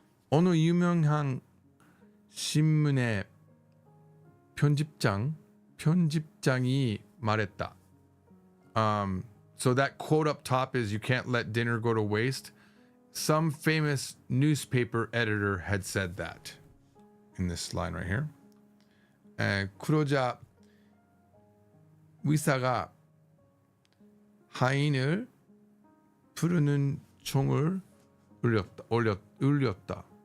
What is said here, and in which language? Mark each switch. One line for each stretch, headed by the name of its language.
Korean: 어느 유명한 신문의 편집장이 말했다.
English: So that quote up top is, you can't let dinner go to waste. Some famous newspaper editor had said that in this line right here.
Korean: 그러자 의사가 하인을 부르는 총을 울렸다.